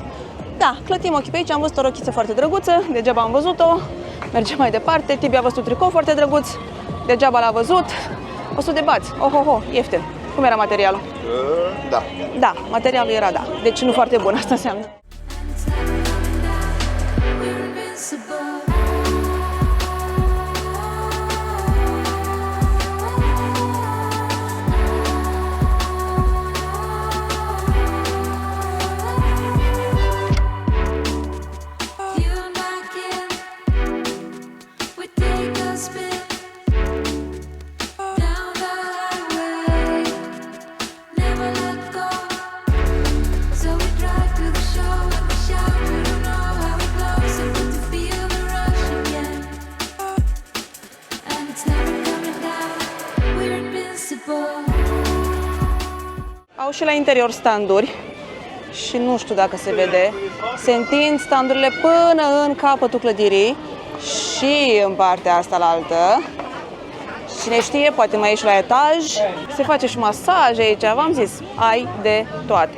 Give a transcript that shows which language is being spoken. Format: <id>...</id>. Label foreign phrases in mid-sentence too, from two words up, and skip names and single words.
<ro>Da, clătim ochii pe aici, am văzut o rochiță foarte drăguță, degeaba am văzut-o. Mergem mai departe, Tibi a văzut un tricou foarte drăguț, degeaba l-a văzut. 100 de bați, ohoho, ieftin. Cum era materialul? Da. Da, materialul era da, deci nu foarte bun, asta înseamnă.</ro> <en>We're invincible. You and I can, we take a spin down the highway, never let go. So we drive to the show and we shout, we don't know how it goes, so good to feel the rush again. And it's never coming down, we're invincible.</en> <ro>Au și la interior standuri și nu știu dacă se vede. Se întind standurile până în capătul clădirii și în partea asta la altă. Cine știe, poate mai ieși la etaj. Se face și masaj aici, v-am zis, ai de toate.</ro>